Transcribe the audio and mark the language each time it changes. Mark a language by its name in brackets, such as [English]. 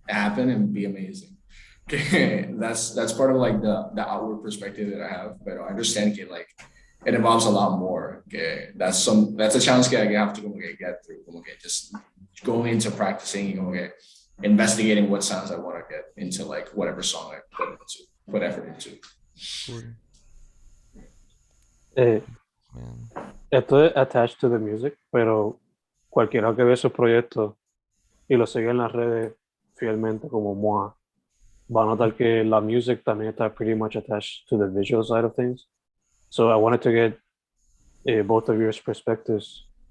[English] happen and be amazing. That's part of like the outward perspective that I have, but I understand that like it involves a lot more. That's a challenge that I have to get through. Just going into practicing, investigating what sounds I want to get into like whatever song I put effort into. Cool. Man. [Spanish] Esto es [English] attached to the music, [Spanish] pero cualquiera que ve esos proyectos y lo sigue en las redes fielmente como moi, va a notar que la music también está [English] pretty much attached to the visual side of things. So I wanted to get both of your perspectives.